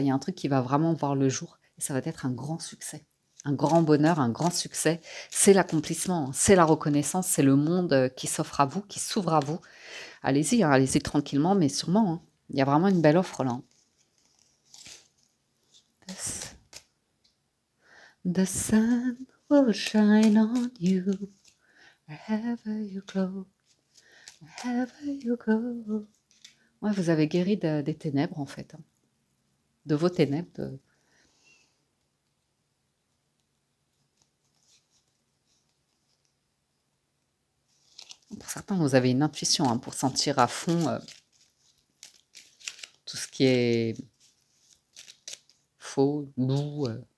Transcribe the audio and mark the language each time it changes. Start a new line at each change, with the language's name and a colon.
French: Il y a un truc qui va vraiment voir le jour et ça va être un grand succès. Un grand bonheur, un grand succès. C'est l'accomplissement, c'est la reconnaissance, c'est le monde qui s'offre à vous, qui s'ouvre à vous. Allez-y, hein, allez-y tranquillement, mais sûrement, hein. Il y a vraiment une belle offre là.
English: The sun will shine on you wherever you go, wherever you go.
French: Ouais, vous avez guéri des ténèbres en fait, hein. De vos ténèbres. Pour certains, vous avez une intuition, hein, pour sentir à fond tout ce qui est faux, loup.